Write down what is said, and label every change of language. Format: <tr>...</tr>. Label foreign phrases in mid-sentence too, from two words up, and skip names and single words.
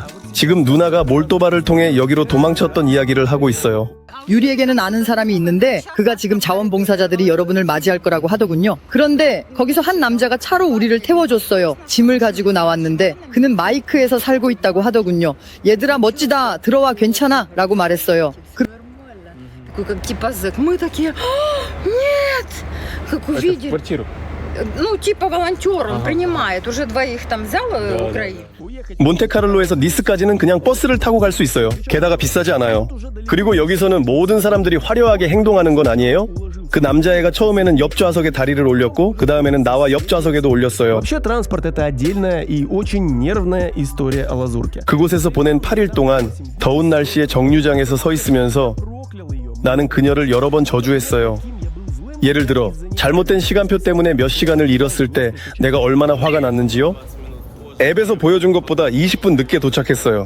<ko>지금 누나가 몰도바를 통해 여기로 도망쳤던 이야기를 하고 있어요. 유리에게는 아는 사람이 있는데 그가 지금 자원봉사자들이 여러분을 맞이할 거라고 하더군요. 그런데 거기서 한 남자가 차로 우리를 태워줬어요. 짐을 가지고 나왔는데 그는 마이크에서 살고 있다고 하더군요. 얘들아 멋지다, 들어와, 괜찮아 라고 말했어요.</ko> <ru>Как типа зэк. Мы такие, нет, как увидели. Ну, типа волонтер, он принимает. Уже двоих там взял Украину.</ru> <ko>몬테카를로에서 니스까지는 그냥 버스를 타고 갈 수 있어요. 게다가 비싸지 않아요. 그리고 여기서는 모든 사람들이 화려하게 행동하는 건 아니에요. 그 남자애가 처음에는 옆좌석에 다리를 올렸고 그 다음에는 나와 옆좌석에도 올렸어요.</ko> <ru>Вообще транспорт это отдельная и очень нервная история о лазурке.</ru> <ko>그곳에서 보낸 8일 동안 더운 날씨에 정류장에서 서 있으면서 나는 그녀를 여러 번 저주했어요. 예를 들어 잘못된 시간표 때문에 몇 시간을 잃었을 때 내가 얼마나 화가 났는지요? 앱에서 보여준 것보다 20분 늦게 도착했어요.</ko>